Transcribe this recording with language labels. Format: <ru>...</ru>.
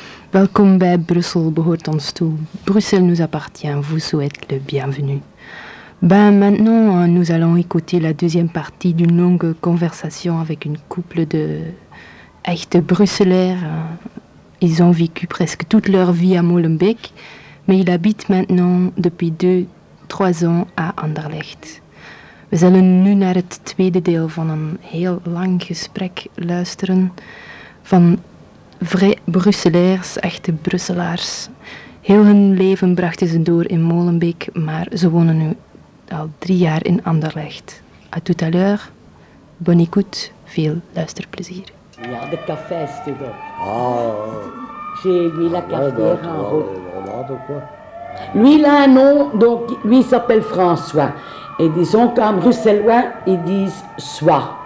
<nl>Welkom bij Brussel behoort ons toe.</nl> <fr>Bruxelles nous appartient, vous souhaite le bienvenu. Ben maintenant, nous allons écouter la deuxième partie d'une longue conversation avec une couple de echte bruxellaires. Ils ont vécu presque toute leur vie à Molenbeek, mais ils habitent maintenant depuis 2-3 ans à Anderlecht.</fr> <nl>We zullen nu naar het tweede deel van een heel lang gesprek luisteren van vrij Brusselaars, echte Brusselaars. Heel hun leven brachten ze door in Molenbeek, maar ze wonen nu al 3 jaar in Anderlecht.</nl> <fr>A tout à l'heure, bonne écoute,</fr> <nl>veel luisterplezier. Ja, de café is te goed. Ah,</nl> <fr>j'ai mis la café en route. Lui, il a un nom, donc lui, il s'appelle François. Et disons qu'en bruxellois, ils disent Soi.</fr>